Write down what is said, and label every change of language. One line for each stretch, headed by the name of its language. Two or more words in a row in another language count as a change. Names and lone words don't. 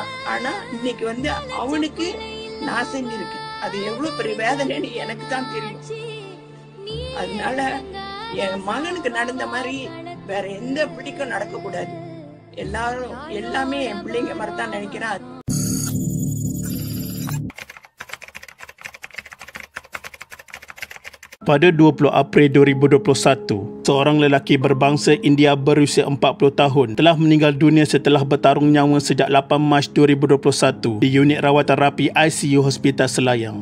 Tamil: ஆனா இன்னைக்கு அவனுக்கு நான் செஞ்சிருக்கு. அது எவ்வளவு பெரிய வேதனைன்னு எனக்கு தான் தெரியும். அதனால என் மகனுக்கு நடந்த மாதிரி வேற எந்த பிள்ளைக்கும் நடக்க கூடாது. எல்லாமே என் பிள்ளைங்க மாதிரி தான் நினைக்கிறேன்.
Malay: Pada 20 April 2021, seorang lelaki berbangsa India berusia 40 tahun telah meninggal dunia setelah bertarung nyawa sejak 8 Mac 2021 di unit rawatan rapi ICU Hospital Selayang.